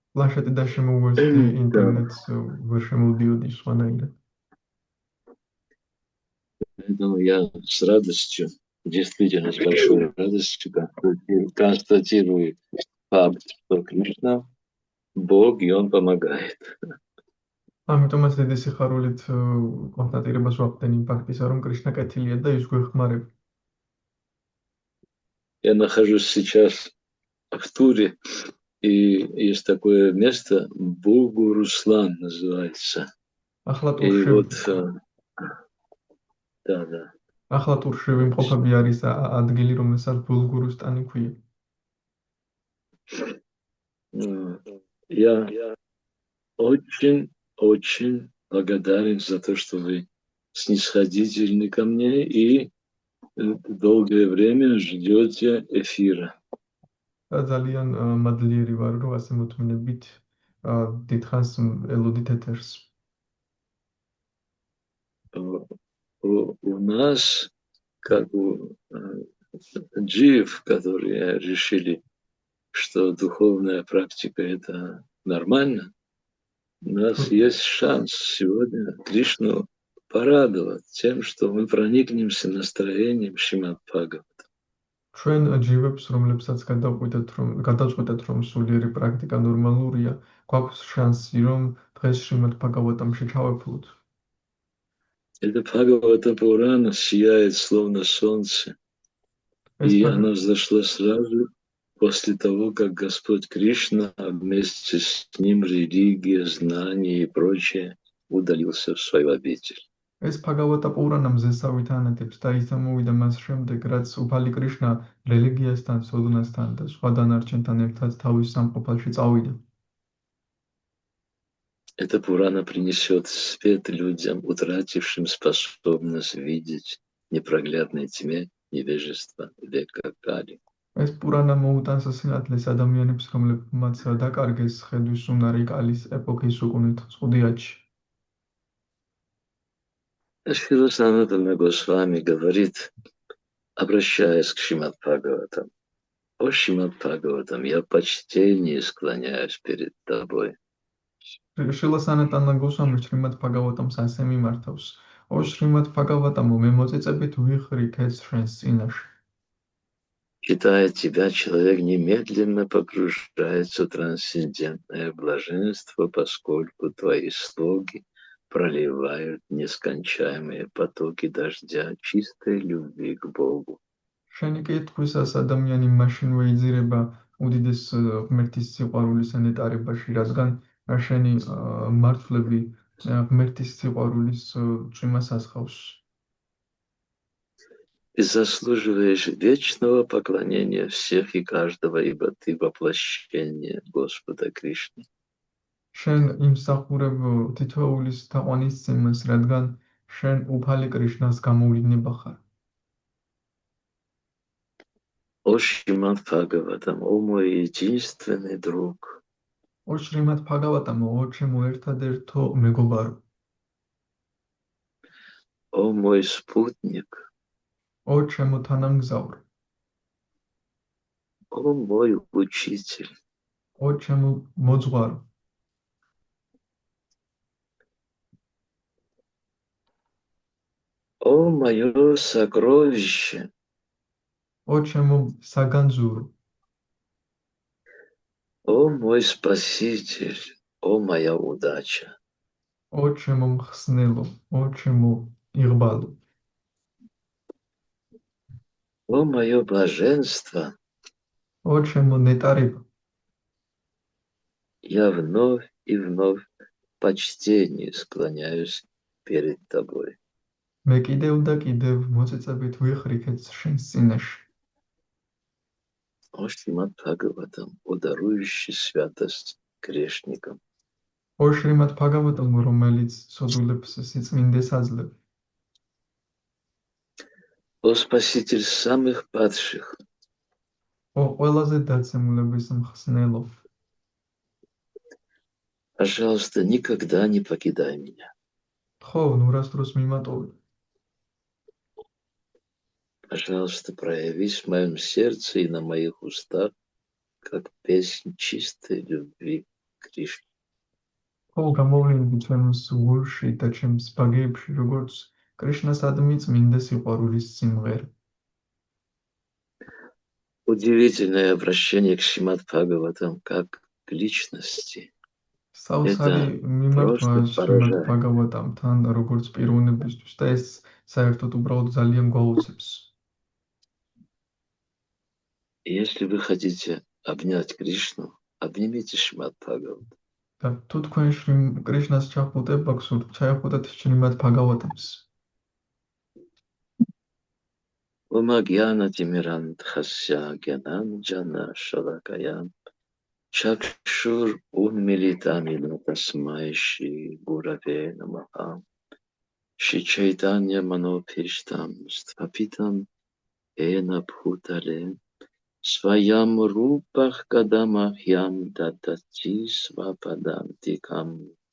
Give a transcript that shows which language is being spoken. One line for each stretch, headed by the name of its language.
Russian: Планшеты дальше вести интернет
Georgian: ვერ შემოვდიოდი სხვანაირად.
Russian: Поэтому я с радостью, действительно с большой радостью констатирую факт, что Кришна Бог, и Он помогает.
Georgian: ამიტომაც დიდი სიხარულით კონსტატირებას ვახდენ იმ ფაქტისა, რომ კრიშნა კეთილია და ის გვეხმარება.
Russian: Я нахожусь сейчас в туре, и есть такое место, Бугу-Руслан называется. И вот, да.
Georgian: ახლა ტურში ვიმყოფები არის ადგილი, რომელსაც ბულგურუსტანი ქვია.
Russian: Я очень благодарен за то, что вы снисходительны ко мне и долгое время ждете эфира.
Georgian: ძალიან მადლიერი ვარ, რომ ასე მოთმინებით დიდხანს ელოდით ეთერს.
Russian: У нас, как у джиев, которые решили, что духовная практика – это нормально, у нас есть шанс сегодня Кришну порадовать тем, что мы проникнемся настроением Шримад-Бхагавата.
Georgian: ჩვენ ჯივებს, რომლებსაც გადავწყვეტეთ, რომ სულიერი პრაქტიკა ნორმალურია, გვაქვს შანსი, რომ დღეს შრიმად-ბჰაგავატამში ჩავეფლოთ.
Russian: Это Бхагавата Пурана сияет словно солнце, и она взошла сразу после того, как Господь Кришна, вместе с ним религия, знания и прочее, удалился в свою обитель.
Georgian: ეს ბჰაგავატა პურანა მზესავით ანათებს და ის ამოვიდა მას შემდეგ, რაც უფალი კრიშნა რელიგიასთან, სოდნასთან და სხვა დანარჩენთან ერთად თავის სამყოფალში წავიდა.
Russian: Эта Пурана принесет свет людям, утратившим способность видеть в непроглядной тьме невежества века Кали.
Georgian: ეს პურანა მოუტანს სინათლეს ადამიანებს, რომლებმაც დაკარგეს ხედვის უნარი კალის ეპოქის უკუნით ზღუდიათში.
Russian: Шрила Санатана Госвами говорит, обращаясь к Шримад-Бхагаватам: «О Шримад-Бхагаватам, я в почтении склоняюсь перед тобой».
Georgian: შრილა სანატანა გოსვამი შრიმად-ბჰაგავატამს ასე მიმართავს: ო შრიმად-ბჰაგავატამო, მე მოწიწებით ვიხრი ქეთს შენს წინაშე.
Russian: Читая тебя, человек немедленно погружается в трансцендентное блаженство, поскольку твои слоги проливают нескончаемые потоки дождя чистой любви к Богу.
Georgian: შენი კითხვისას ადამიანი მაშინვე იძირება უდიდეს ღმერთის სიყვარულის ნეტარებაში, რადგან შენი მართლები ღმერთის сиყვარულის წვიმას ასხავს.
Russian: Ты заслуживаешь вечного поклонения всех и каждого, ибо ты воплощение Господа Кришны.
Georgian: შენ იმსახურებ თითოეულის თაყვანისცემას, რადგან შენ უფალი კრიშნას გამოვლინება ხარ.
Russian: О Шримад-Бхагаватам, о мой единственный друг.
Georgian: ო შრიმად-ბჰაგავატამო, ო ჩემო ერთადერთო მეგობარო.
Russian: О мой спутник.
Georgian: ო ჩემო თანამგზავრო.
Russian: О мой учитель.
Georgian: ო ჩემო მოძღვარო.
Russian: О мое сокровище.
Georgian: ო ჩემო საგანძურო.
Russian: О мой спаситель, о моя удача.
Georgian: ო ჩემო მხსნელო, ო ჩემო იღბალო.
Russian: О мое блаженство.
Georgian: ო ჩემო ნეტარება.
Russian: Я вновь и вновь в почтении склоняюсь перед тобой.
Georgian: მე კიდევ და კიდევ მოწიწებით ვიხრი ქეთს შენს წინაშე.
Russian: О Шримад-Бхагаватам, о дарующий святость грешникам.
Georgian: ო შრიმად-ბჰაგავატამო, რომელიც სოდულებს სიწმინდეს აძლევ.
Russian: О спаситель самых падших.
Georgian: ო ყველაზე დაცემულების მხსნელო.
Russian: Пожалуйста, никогда не покидай меня.
Georgian: ხო, ნურასდროს მიმატოვე.
Russian: Пожалуйста, проявись в моем сердце и на моих устах, как песнь чистой любви к Кришне.
Georgian: ხო, გამოვლინდი ჩემს გულში და ჩემს ბაგეებში, როგორც კრიშნასადმი წმინდა სიყვარულის სიმღერა.
Russian: Удивительное обращение к Шримад Бхагаватам как к личности.
Georgian: საოცარი მიმართვა
Russian: Просто
Georgian: შრიმად
Russian: поражает.
Georgian: ბაგავატამთან, როგორც პიროვნებისთვის და ეს საერთოდ უბრალოდ ძალიან გვაუცებს.
Russian: Если вы хотите обнять Кришну, обнимите Шримад Бхагаватам.
Georgian: და თუ თქვენ კრიშნას ჩახუტება გსურთ, ჩაეხუტეთ შრიმად ბაგავატამს.
Sanskrit: Om Gyanatimirandhasya Gyananjana Shalakaya Chakshur Unmilitamina Tasmai Shri Gurave Namaha Shri Chaitanya Manopishtam Sthapitam Ena Bhutale Svayam Rupach Kadamahyam Dadati Svapadantikam